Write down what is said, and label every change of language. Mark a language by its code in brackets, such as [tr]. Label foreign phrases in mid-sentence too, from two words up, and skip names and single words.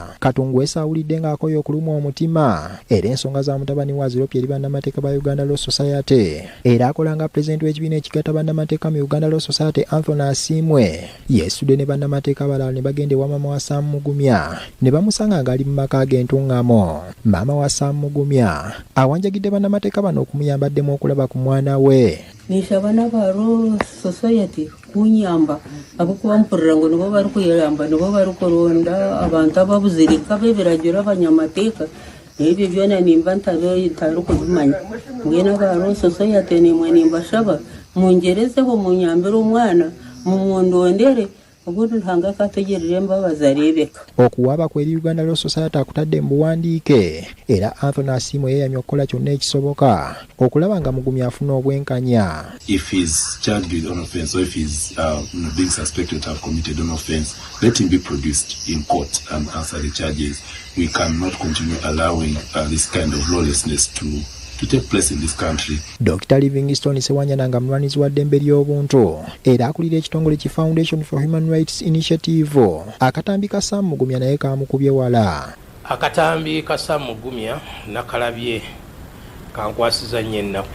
[lg] Katungwesa awulidde ng'akoye okulumwa omutima era ensonga za mutabani wa ziropye eri bannamateeka ba Uganda Law Society, era akola nga pulezidenti w'ekibiina ekigatta bannamateeka mu Uganda Law Society Anthony Asiimwe yeesudde ne bannamateeka abalala ne bagenda ewa maama wa Sam Mugumya ne bamusanga ng'ali mu maka ag'entuŋŋamo. Maama wa Sam Mugumya awanjagidde bannamateeka bano okumuyambaddemu okulaba ku mwana we. [nyn] Nishaba n'aba society kunyamba abokuba mpurira ngo nibo bari kuyamba nibo bari kuronda abantu ababuzirika bebiragiro abanyamateeka ebyo byona nimba ntari kubimanya mbwene aba society nimwe nimbashaba mungerezeho munyambire omwana mumundondere obundi ntanga kategerere mbabazi arebeka. [lg] Okuwaaba kw'eri Uganda Law Society akutadde mu buwandiike, era Anthony Asiimwe yeeyamye okukola kyonna ekisoboka okulaba nga Mugumya afuna obwenkanya. [en] If he's charged with an offense or if he's being suspected to have committed an offense, let him be produced in court and answer the charges. We cannot continue allowing this kind of lawlessness to take place in this country. [lg] Dr. Livingstone Sewanyana nga mulwanizi wa ddembe ly'obuntu era akulira ekitongole ki Foundation for Human Rights Initiative. Akatambi ka Sam Mugumya naye kamukubye wala. Akatambi ka Sam Mugumya nakalabye kankwasiza nnyo ennaku.